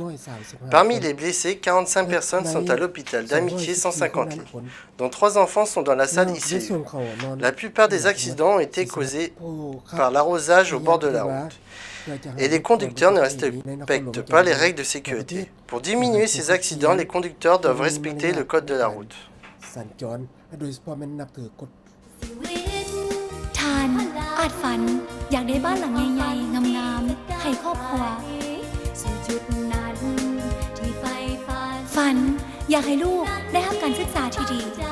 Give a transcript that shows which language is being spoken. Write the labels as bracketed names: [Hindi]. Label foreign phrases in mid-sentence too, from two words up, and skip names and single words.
[French] Parmi les blessés, 45 personnes sont à l'hôpital d'Amitié 150 lits, dont 3 enfants sont dans la salle ICU. La plupart des accidents ont été causés par l'arrosage au bord de la route. Et les conducteurs ne respectent pas les règles de sécurité. Pour diminuer ces accidents, les conducteurs doivent respecter le code de la route. [Thai] ทานอาจฝันอยากได้บ้านหลังใหญ่ๆงามๆให้ครอบครัวฝันอยากให้ลูกได้รับการศึกษาที่ดี